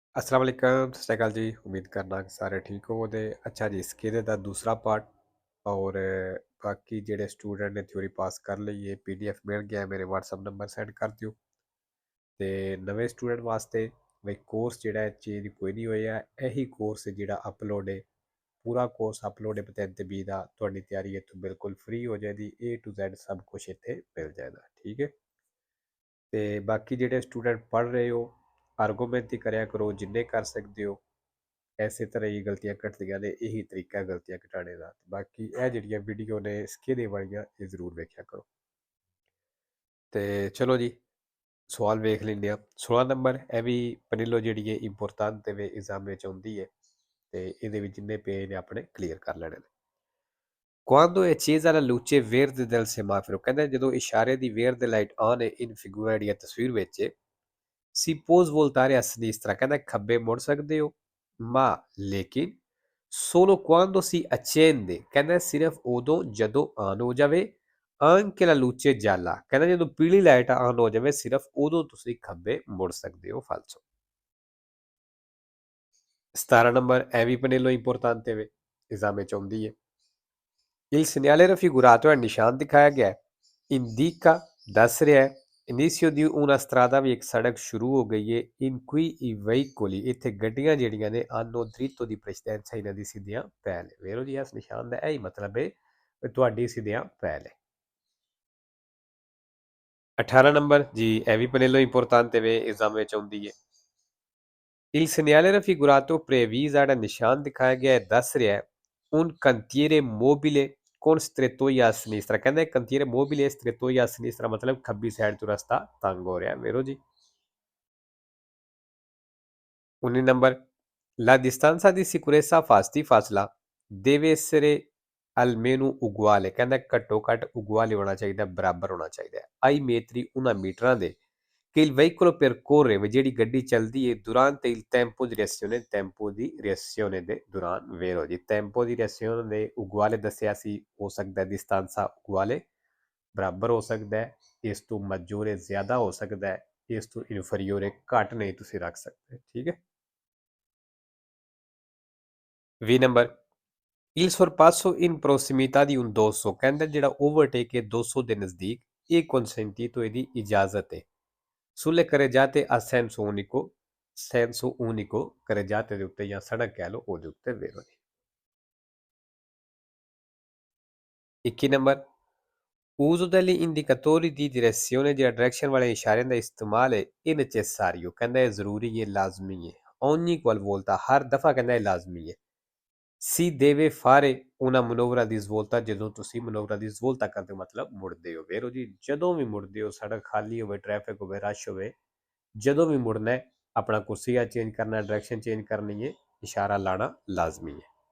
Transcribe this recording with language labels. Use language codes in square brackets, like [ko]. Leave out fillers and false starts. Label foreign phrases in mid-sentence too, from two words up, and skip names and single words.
[ar] السلام عليكم, [pa] ਸਤ ਸ੍ਰੀ ਅਕਾਲ ਜੀ। ਉਮੀਦ ਕਰਨਾ ਕਿ ਸਾਰੇ ਠੀਕ ਹੋ ਤੇ ਅੱਛਾ ਜੀ। ਇਸਕੇ ਦਾ ਦੂਸਰਾ ਪਾਰਟ ਔਰ ਬਾਕੀ ਜਿਹੜੇ ਸਟੂਡੈਂਟ ਨੇ ਥਿਊਰੀ ਪਾਸ ਕਰ ਲਈ ਹੈ PDF ਮਿਲ ਗਿਆ ਹੈ, ਮੇਰੇ WhatsApp ਨੰਬਰ ਸੈਂਡ ਕਰ दिਓ। ਤੇ ਨਵੇਂ ਸਟੂਡੈਂਟ ਵਾਸਤੇ ਵੀ ਕੋਰਸ ਜਿਹੜਾ ਹੈ ਚੇਂਜ ਕੋਈ ਨਹੀਂ ਹੋਇਆ। ਇਹੀ ਕੋਰਸ ਜਿਹੜਾ ਅਪਲੋਡ ਹੈ, ਪੂਰਾ ਕੋਰਸ ਅਪਲੋਡ ਹੈ ਪਤਨ ਤੇ ਬੀ ਦਾ। ਤੁਹਾਡੀ ਤਿਆਰੀ ਇੱਥੋਂ ਬਿਲਕੁਲ ਫ੍ਰੀ ਹੋ ਜਾਏਗੀ। [en] A to Z [pa] ਸਭ ਕੁਝ ਇੱਥੇ ਮਿਲ ਜਾਏਗਾ, ਠੀਕ ਹੈ। ਤੇ ਬਾਕੀ ਜਿਹੜੇ ਸਟੂਡੈਂਟ ਪੜ੍ਹ ਰਹੇ ਹੋ, ਆਰਗੂਮੈਂਟ ਹੀ ਕਰਿਆ ਕਰੋ ਜਿੰਨੇ ਕਰ ਸਕਦੇ ਹੋ। ਇਸੇ ਤਰ੍ਹਾਂ ਹੀ ਗਲਤੀਆਂ ਘਟਦੀਆਂ ਨੇ, ਇਹੀ ਤਰੀਕਾ ਗਲਤੀਆਂ ਘਟਾਉਣੇ ਦਾ। ਬਾਕੀ ਇਹ ਜਿਹੜੀਆਂ ਵੀਡੀਓ ਨੇ ਸਿੱਖੇ ਵਾਲੀਆਂ ਇਹ ਜ਼ਰੂਰ ਵੇਖਿਆ ਕਰੋ। ਤੇ ਚਲੋ ਜੀ, ਸਵਾਲ ਵੇਖ ਲੈਂਦੇ ਹਾਂ। 16 ਨੰਬਰ ਇਹ ਵੀ ਪਨੀਲੋ ਜਿਹੜੀ ਹੈ ਇੰਪੋਰਟੈਂਟ ਤੇ ਵੇ ਐਗਜ਼ਾਮ ਵਿੱਚ ਆਉਂਦੀ ਹੈ ਤੇ ਇਹਦੇ ਵਿੱਚ ਜਿੰਨੇ ਪੇਜ ਨੇ ਆਪਣੇ ਕਲੀਅਰ ਕਰ ਲੈਣੇ ਨੇ। [it] Quando è accesa la luce verde del semaforo, [pa] ਕਹਿੰਦਾ ਜਦੋਂ ਇਸ਼ਾਰੇ ਦੀ verde [en] light on [pa] ਹੈ [it] in figura [pa] ਜਿਹੜੀ ਤਸਵੀਰ ਵਿੱਚ [it] si può svoltare a sinistra, [pa] ਕਹਿੰਦਾ ਖੱਬੇ ਮੁੜ ਸਕਦੇ ਹੋ, ma ਲੇਕਿਨ [it] solo quando si accende, [pa] ਕਹਿੰਦਾ ਸਿਰਫ ਉਦੋਂ ਜਦੋਂ ਆਨ ਹੋ ਜਾਵੇ, [it] anche la luce gialla, [pa] ਕਹਿੰਦਾ ਜਦੋਂ ਪੀਲੀ ਲਾਈਟ ਆਨ ਹੋ ਜਾਵੇ ਸਿਰਫ ਉਦੋਂ ਤੁਸੀਂ ਖੱਬੇ ਮੁੜ ਸਕਦੇ ਹੋ। ਫਾਲਸੋ। 17 ਨੰਬਰ ਇਹ ਵੀ ਪਨੇਲੋ ਇੰਪੋਰਟੈਂਟ ਹੈ, ਐਗਜ਼ਾਮ ਵਿੱਚ ਆਉਂਦੀ ਹੈ। [it] Il segnale raffigurato è [pa] ਨਿਸ਼ਾਨ ਦਿਖਾਇਆ ਗਿਆ ਹੈ, indica ਦੱਸ ਰਿਹਾ ਹੈ, [it] inizio di una strada [pa] ਵੀ ਇੱਕ ਸੜਕ ਸ਼ੁਰੂ ਹੋ ਗਈ ਹੈ, [it] in cui i veicoli, [pa] ਇੱਥੇ ਗੱਡੀਆਂ ਜਿਹੜੀਆਂ ਨੇ [it] hanno dritto di precedenza, [pa] ਇਹਨਾਂ ਦੀ ਸਿੱਧੀਆਂ ਪਹਿਲ ਹੈ। ਵੇਖੋ ਜੀ, ਇਸ ਨਿਸ਼ਾਨ ਦਾ ਇਹ ਹੀ ਮਤਲਬ ਹੈ ਕਿ ਤੁਹਾਡੀ ਸਿੱਧੀਆਂ ਪਹਿਲ ਹੈ। 18 ਨੰਬਰ ਜੀ ਇਹ ਵੀ ਪਨੇਲੋ ਇੰਪੋਰਟੈਂਟ ਹੈ, ਐਗਜ਼ਾਮ ਵਿੱਚ ਆਉਂਦੀ ਹੈ। [it] Il segnale raffigurato previsa, [pa] ਜਿਹੜਾ ਨਿਸ਼ਾਨ ਦਿਖਾਇਆ ਗਿਆ ਹੈ ਦੱਸ ਰਿਹਾ ਹੈ, [it] un cantiere mobile con strettoia a sinistra, ਕਹਿੰਦਾ cantiere mobile strettoia a sinistra [pa] ਮਤਲਬ ਖੱਬੀ ਸਾਈਡ ਤੋਂ ਰਸਤਾ ਤੰਗ ਹੋ ਰਿਹਾ। ਵੇਖੋ ਜੀ। [it] 19 ਨੰਬਰ la distanza di sicurezza ਫਾਸਲਾ deve essere almeno uguale, [pa] ਕਹਿੰਦਾ ਘੱਟੋ ਘੱਟ uguale ਹੋਣਾ ਚਾਹੀਦਾ, ਬਰਾਬਰ ਹੋਣਾ ਚਾਹੀਦਾ ਹੈ। [it] ai metri, [pa] ਉਹਨਾਂ ਮੀਟਰਾਂ ਦੇ [it] che il veicolo percorre, [pa] ਜਿਹੜੀ ਗੱਡੀ ਚੱਲਦੀ ਹੈ [it] durante il tempo di reazione, tempo di reazione [pa] ਦੇ ਦੌਰਾਨ। ਵੇਖੋ ਜੀ, [it] tempo di reazione [pa] ਦੇ uguale ਦੱਸਿਆ ਸੀ, ਹੋ ਸਕਦਾ [it] distanza uguale [pa] ਬਰਾਬਰ ਹੋ ਸਕਦਾ ਹੈ, ਇਸ ਤੋਂ maggiore ਜ਼ਿਆਦਾ ਹੋ ਸਕਦਾ ਹੈ, ਇਸ ਤੋਂ inferiore ਘੱਟ ਨਹੀਂ ਤੁਸੀਂ ਰੱਖ ਸਕਦੇ, ਠੀਕ ਹੈ। [it] 20 ਨੰਬਰ il sorpasso in prossimità di un 200, [pa] ਕਹਿੰਦਾ ਜਿਹੜਾ ਓਵਰਟੇਕ ਹੈ 200 ਦੇ ਨਜ਼ਦੀਕ, ਇਹ consentito, ਇਹਦੀ ਇਜਾਜ਼ਤ ਹੈ। [it] sulle carreggiate a senso unico, [pa] carreggiate ਦੇ ਉੱਤੇ ਜਾਂ ਸੜਕ ਕਹਿ ਲਓ ਉਹਦੇ ਉੱਤੇ। ਵੇਖੋ ਜੀ। [it] 21 ਨੰਬਰ uso degli indicatori di direzione, [pa] ਜਿਹੜਾ ਡਾਇਰੈਕਸ਼ਨ ਵਾਲੇ ਇਸ਼ਾਰਿਆਂ ਦਾ ਇਸਤੇਮਾਲ ਹੈ, ਇਹ necessario, ਕਹਿੰਦਾ ਇਹ ਜ਼ਰੂਰੀ ਹੈ, ਲਾਜ਼ਮੀ ਹੈ। [it] ogni qualvolta, [pa] ਹਰ ਦਫਾ, ਕਹਿੰਦਾ ਇਹ ਲਾਜ਼ਮੀ ਹੈ। [it] si deve fare una manovra di svolta, [pa] ਜਦੋਂ ਤੁਸੀਂ [it] manovra di svolta [pa] ਕਰਦੇ ਹੋ ਮਤਲਬ ਮੁੜਦੇ ਹੋ। ਵੇਖੋ ਜੀ, ਜਦੋਂ ਵੀ ਮੁੜਦੇ ਹੋ, ਸੜਕ ਖਾਲੀ ਹੋਵੇ, ਟ੍ਰੈਫਿਕ ਹੋਵੇ, ਰਸ਼ ਹੋਵੇ, ਜਦੋਂ ਵੀ ਮੁੜਨਾ ਹੈ ਆਪਣਾ ਕੁਰਸੀਆ ਚੇਂਜ ਕਰਨਾ, ਡਾਇਰੈਕਸ਼ਨ ਚੇਂਜ ਕਰਨੀ ਹੈ, ਇਸ਼ਾਰਾ ਲਾਣਾ ਲਾਜ਼ਮੀ ਹੈ।